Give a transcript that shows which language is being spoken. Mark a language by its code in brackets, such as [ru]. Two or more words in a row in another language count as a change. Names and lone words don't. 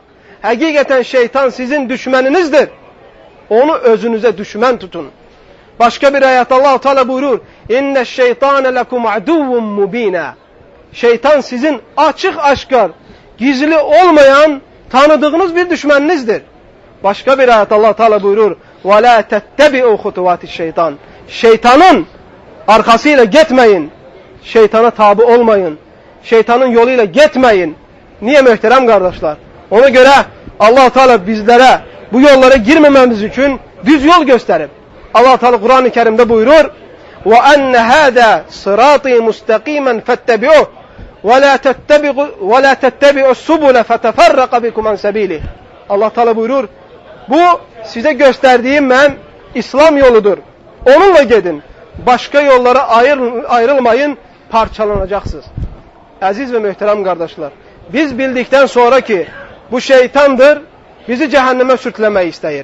[az] Həqiqətən şeytan sizin düşməninizdir. Onu özünüzə düşmən tutun. Başqa bir ayət Allah Teala buyurur, [ar] إن الشيطان لكم عدو مبين. [az] Şeytan sizin açıq-aşkar, gizli olmayan, tanıdığınız bir düşməninizdir. Başqa bir ayət Allah Teala buyurur, [ar] وَلَا تَتَّبِعُوا خُطُوَاتِ الشَّيْطَانِ. [az] Şeytanın arkasıyla getməyin. Şeytana tabi olmayın. Şeytanın yoluyla getməyin. Niye möhtərəm qardaşlar? Ona görə Allah Teala bizlərə bu yollara girməməmiz üçün düz yol göstərib. Allah Teala Quran-ı Kərimdə buyurur, [ar] وَأَنَّ هَذَا صِرَاطِي مُسْتَقِيمًا فَاتَّبِعُوهُ وَلَا تَتَّبِعُوا السُّبُلَ فَتَفَرَّقَ بِكُمْ عَنْ سَبِيلِهِ. [az] Allah Teala buyurur, bu sizə göstərdiyim mən İslam yoludur. Onunla gedin. Başqa yollara ayrılmayın, parçalanacaqsınız. Əziz və möhtərəm qardaşlar, biz bildikdən sonra ki, bu şeytandır, bizi cəhənnəmə sürtləmək istəyir.